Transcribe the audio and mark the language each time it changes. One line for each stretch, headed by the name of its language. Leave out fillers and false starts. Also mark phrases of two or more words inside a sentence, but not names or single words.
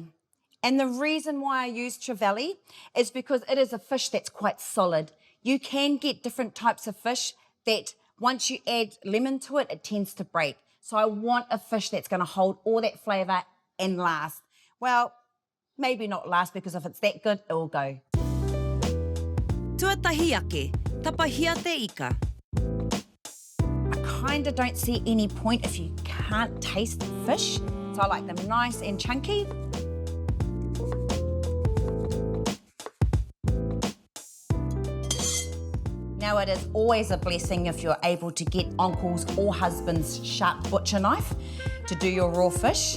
English: And the reason why I use trevally is because it is a fish that's quite solid. You can get different types of fish that once you add lemon to it, it tends to break. So I want a fish that's going to hold all that flavour and last. Well, maybe not last, because if it's that good, it will go.
Māori: Tuatahi ake, tapahia te ika.
English: I kind of don't see any point if you can't taste the fish. So I like them nice and chunky. Now, it is always a blessing if you're able to get uncle's or husband's sharp butcher knife to do your raw fish.